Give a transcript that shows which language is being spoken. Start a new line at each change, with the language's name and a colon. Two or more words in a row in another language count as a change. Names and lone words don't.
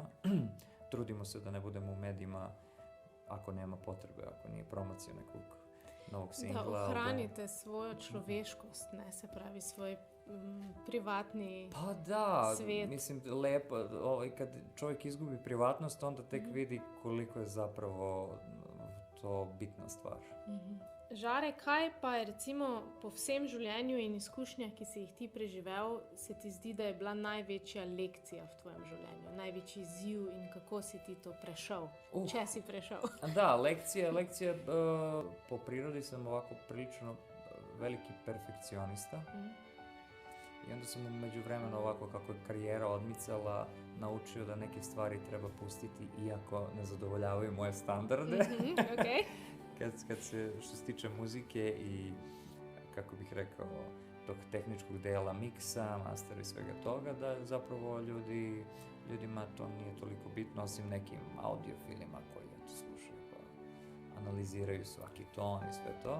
Serbian: Trudimo se da ne budemo u medijima ako nema potrebe, ako nije promocija nekog novog singla.
Slovenian: Da ohranite svojo človeškost, ne, se pravi svoj privatni
Serbian: pa da,
Slovenian: svet.
Serbian: Mislim, lepo, kad čovjek izgubi privatnost, onda tek vidi koliko je zapravo to bitna stvar.
Slovenian: Žare, kaj pa je recimo po vsem življenju in izkušnjah, ki si jih ti preživel, se ti zdi, da je bila največja lekcija v tvojem življenju, največji izziv in kako si ti to prešel, če si prešel?
Serbian: Da, lekcija, po prirodi sam ovako prilično veliki perfekcionista. I onda sam u međuvremenu ovako kako je karijera odmicala naučio da neke stvari treba pustiti iako ne zadovoljavaju moje standarde. Okay. Kad se, što se tiče muzike i, kako bih rekao, tog tehničkog dela miksa, mastera i svega toga, da zapravo ljudima to nije toliko bitno, osim nekim audiofilima koji slušaju, analiziraju svaki ton i sve to.